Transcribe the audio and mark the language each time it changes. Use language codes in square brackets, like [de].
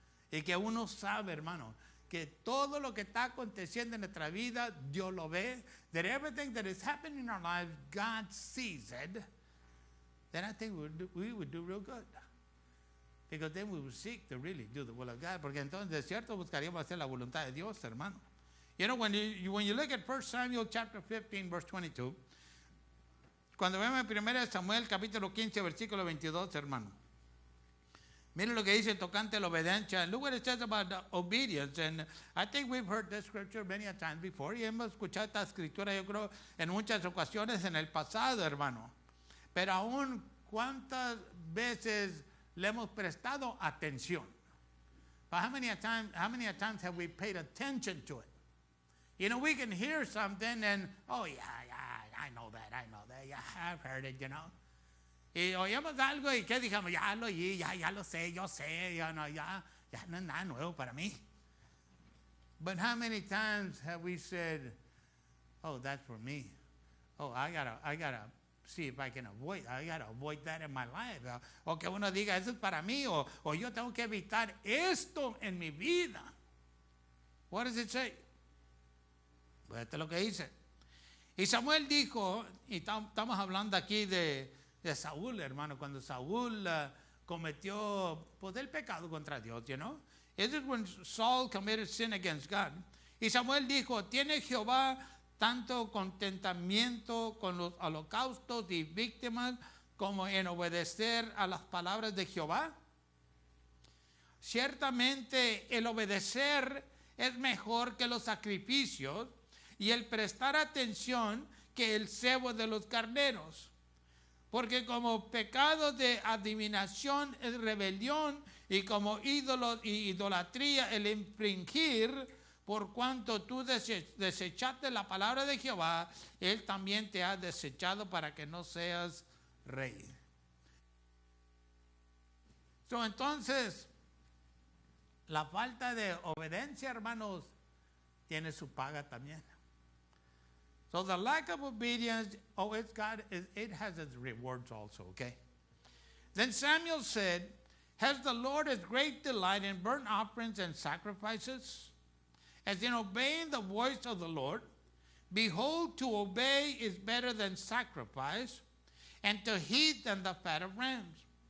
[es] Y que uno sabe, hermano, que todo lo que está aconteciendo en nuestra vida, Dios lo ve. [en] That everything that is happening in our lives, God sees it. Then I think we would do real good. Because then we would seek to really do the will of God. [es] Porque entonces, de cierto, buscaríamos hacer la voluntad de Dios, hermano. [en] You know, when you look at 1 Samuel chapter 15, verse 22, [es] cuando vemos en 1 Samuel capítulo 15, versículo 22, hermano. Miren lo que dice tocante la obediencia. [en] Look what it says about obedience. And I think we've heard this scripture many a times before. [es] Y hemos escuchado esta escritura, yo creo, en muchas ocasiones en el pasado, hermano. Pero aún, ¿cuántas veces le hemos prestado atención? [en] But how many times have we paid attention to it? You know, we can hear something and, oh, yeah, I know that. Yeah, I've heard it, you know. [es] Y oímos algo y que dijimos, ya lo oí, ya lo sé, yo sé, ya no es nada nuevo para mí. [en] But how many times have we said, oh, that's for me. Oh, I gotta see if I can avoid that in my life. [es] O que uno diga, eso es para mí, o yo tengo que evitar esto en mi vida. [en] What does it say? [es] Pues esto es lo que dice. Y Samuel dijo, y estamos hablando aquí de Saúl, hermano, cuando Saúl cometió pues el pecado contra Dios, [en] you know. This is when Saul committed sin against God. [es] Y Samuel dijo, ¿tiene Jehová tanto contentamiento con los holocaustos y víctimas como en obedecer a las palabras de Jehová? Ciertamente el obedecer es mejor que los sacrificios y el prestar atención que el cebo de los carneros. Porque como pecado de adivinación es rebelión y como ídolos y idolatría el infringir, por cuanto tú desechaste la palabra de Jehová, Él también te ha desechado para que no seas rey. Entonces, la falta de obediencia, hermanos, tiene su paga también. [en] So the lack of obedience, it has its rewards also, okay? Then Samuel said, has the Lord as great delight in burnt offerings and sacrifices as in obeying the voice of the Lord? Behold, to obey is better than sacrifice, and to heed than the fat of rams.